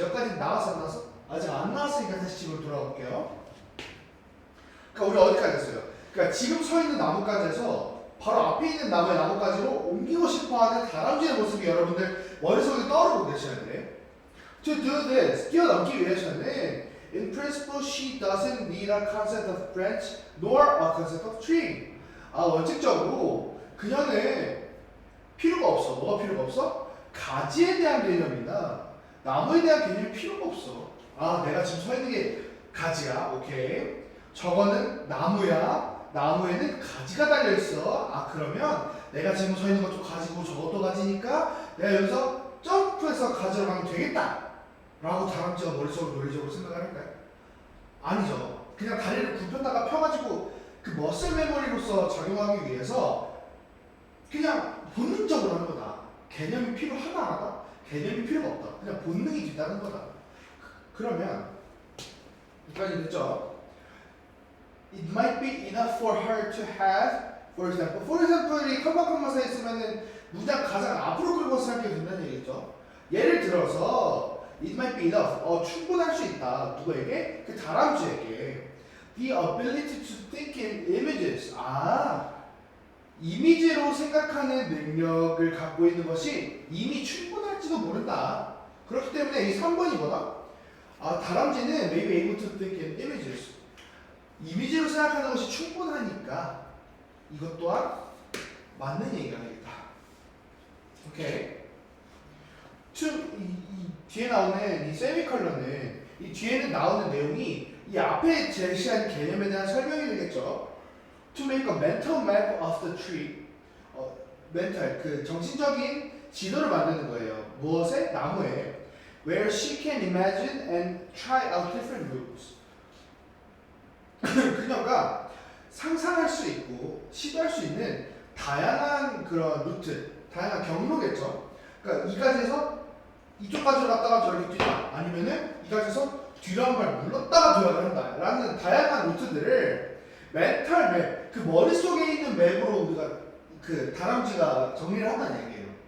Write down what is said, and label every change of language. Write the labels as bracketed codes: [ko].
[ko] 여기까지 나왔어 안 나왔어? 아직 안 나왔으니까 다시 집으로 돌아올게요. 그러니까 우리 어디까지 했어요? 그러니까 지금 서 있는 나뭇가지에서 바로 앞에 있는 나무의 나뭇가지로 옮기고 싶어하는 다람쥐의 모습이 여러분들 머릿속에 떠오르고 계셔야 돼. [en] To do this, [ko] 뛰어넘기 위해서는 [en] in principle she doesn't need a concept of branch nor a concept of tree. [ko] 원칙적으로 그녀는 필요가 없어. 뭐가 필요가 없어? 가지에 대한 개념이나 나무에 대한 개념이 필요가 없어. 내가 지금 서 있는 게 가지야. 오케이. 저거는 나무야. 나무에는 가지가 달려있어. 그러면 내가 지금 서 있는 것도 가지고 저것도 가지니까 내가 여기서 점프해서 가지러 가면 되겠다 라고 다람쥐가 머릿속으로 논리적으로 생각을 할까요? 아니죠. 그냥 다리를 굽혔다가 펴가지고 그 머슬 메모리로서 작용하기 위해서 그냥 본능적으로 하는 거다. 개념이 필요하다 안 하다? 개념이 필요가 없다. 그냥 본능이 뒤따른 거다. 그러면 여기까지 됐죠? [en] It might be enough for her to have, for example. [ko] For example이 컴마컴마사에 있으면은 문장 가장 앞으로 끌고 생각해도 된다는 얘기죠. 예를 들어서 [en] it might be enough. [ko] 충분할 수 있다. 누구에게? 그 다람쥐에게. [en] The ability to think in images. [ko] 이미지로 생각하는 능력을 갖고 있는 것이 이미 충분할지도 모른다. 그렇기 때문에 이 3번이 뭐다? 다람쥐는 [en] may be able to think in images. [ko] 이미지로 생각하는 것이 충분하니까 이것 또한 맞는 얘기가 되겠다. 오케이. 이 뒤에 나오는 이 세미컬러는 이 뒤에는 나오는 내용이 이 앞에 제시한 개념에 대한 설명이 되겠죠. [en] To make a mental map of the tree. [ko] 멘탈 그 정신적인 지도를 만드는 거예요. 무엇에? 나무에. [en] Where she can imagine and try out different routes. [ko] 그녀가 상상할 수 있고 시도할 수 있는 다양한 그런 루트, 다양한 경로겠죠. 그러니까 이 가지에서 이쪽까지 갔다가 저렇게 뛰다, 아니면은 이 가지에서 뒤로 한 발 물렀다가 도약을 한다 라는 다양한 루트들을 멘탈 맵, 그 머릿속에 있는 맵으로 우리가 그 다람쥐가 정리를 한다는 얘기예요.